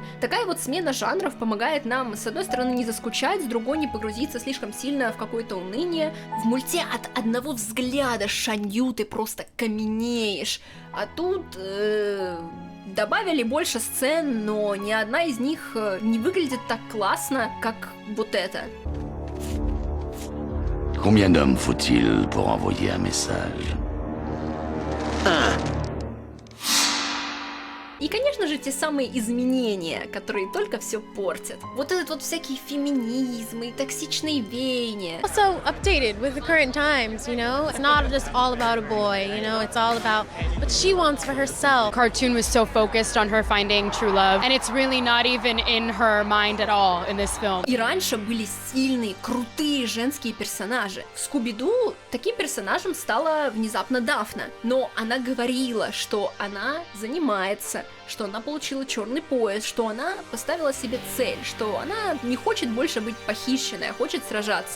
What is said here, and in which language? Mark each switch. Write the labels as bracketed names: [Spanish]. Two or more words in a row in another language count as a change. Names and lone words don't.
[Russian] Такая вот смена жанров помогает нам, с одной стороны, не заскучать, с другой не погрузиться слишком сильно в какое-то уныние. В мульте от одного взгляда Шань Ю ты просто каменеешь. А тут добавили больше сцен, но ни одна из них не выглядит так классно, как вот это. [French] Combien d'hommes faut-il pour envoyer un message? [Russian] И, конечно же, те самые изменения, которые только все портят. Вот этот вот всякий феминизм и токсичные веяния. [English] Also updated with the current times, you know? It's not just all about a boy, you know? It's all about what she wants for herself. Cartoon was so focused on her finding true love, and it's really not even in her mind at all in this film. [Russian] И раньше были сильные, крутые женские персонажи. В Скуби-Ду таким персонажем стала внезапно Дафна, но она говорила, что она занимается, что она получила черный пояс, что она поставила себе цель, что она не хочет больше быть похищенной, а хочет сражаться.